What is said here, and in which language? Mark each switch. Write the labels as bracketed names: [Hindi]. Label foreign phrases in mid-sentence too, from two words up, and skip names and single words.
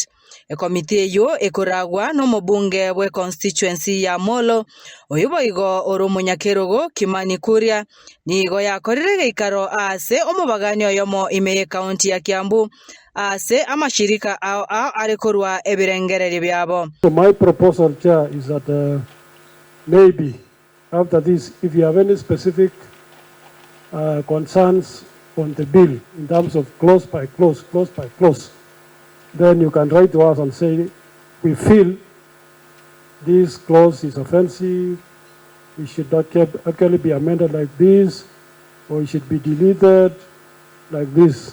[Gusii] Ekomiti eyo ekoragwa n'omubunge bwe constituency ya Molo oyiboigo oromunyakerogo Kimani Kuria nigo yakorire geikaro ase omubagani oyomo ime county ya Kiambu ase Amashirika Aoao arekorwa ebirengereri byabo. [English] So my proposal, Chair, is that maybe after this, if you have any specific concerns on the bill in terms of clause by clause, then you can write to us and say, we feel this clause is offensive, it should not actually be amended like this, or it should be deleted like this.